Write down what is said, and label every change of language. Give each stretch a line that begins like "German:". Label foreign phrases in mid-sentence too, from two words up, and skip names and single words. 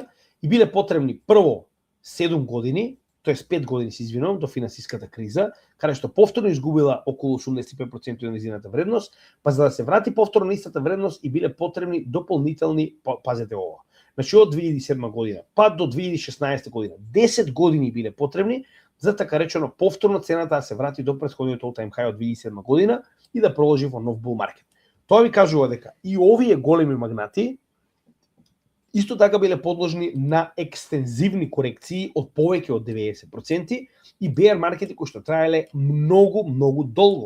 Macedonian: и биле потребни прво 7 години, тоест 5 години се извинувам, до финансиската криза, каде што повторно изгубила околу 85% од незината вредност, па за да се врати повторно на истата вредност и биле потребни дополнителни, пазете ова, значи од 2007 година па до 2016 година, 10 години биле потребни за така речено повторно цената да се врати до претходниот
English: all-time high
Macedonian: од 2007 година и да продолжи во нов
English: bull market.
Macedonian: Тоа ви кажува дека и овие големи магнати исто така биле подложни на екстензивни корекции од повеќе од 90% и
English: bear markets
Macedonian: кои што траеле многу долго.